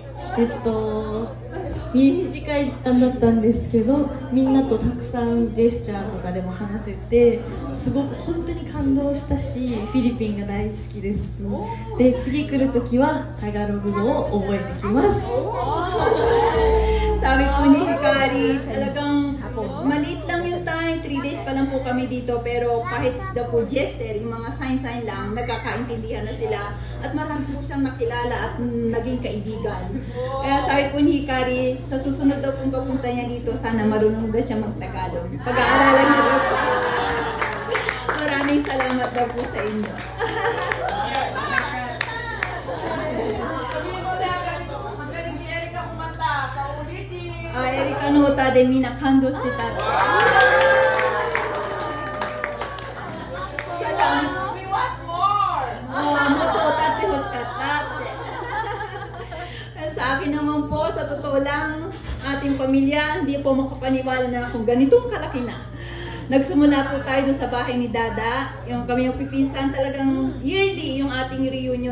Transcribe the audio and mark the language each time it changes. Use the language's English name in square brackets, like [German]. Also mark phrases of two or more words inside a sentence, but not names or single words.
[Japanese] 短い時間だったんですけど、みんなとたくさんジェスチャーとかでも話せて、すごく本当に感動したし、フィリピンが大好きです。で、次来るときはタガログ語を覚えてきます。 [Filipino] Sabi po ni Hikari, talagang maliit lang yung time, 3 days pa lang po kami dito, pero kahit daw po gesture, yung mga sign-sign lang, nagkakaintindihan na sila at marami po siyang nakilala at naging kaibigan. Kaya sabi po ni Hikari, sa susunod daw pong papunta niya dito, sana marunong na siya mag-Tagalog. Pag-aaralan niya daw po. Maraming salamat daw po sa inyo. [Japanese] エリカの歌でみんな感動してた. [English] We want more! [Japanese] もっと歌って欲しかったって. [Filipino] Sa akin naman po, sa totoo lang, ating pamilya, hindi po makapaniwala na kung ganitong kalaki na. Nagsimula po tayo dun sa bahay ni Dada. Kami yung pipinsan, talagang yearly yung ating reunion.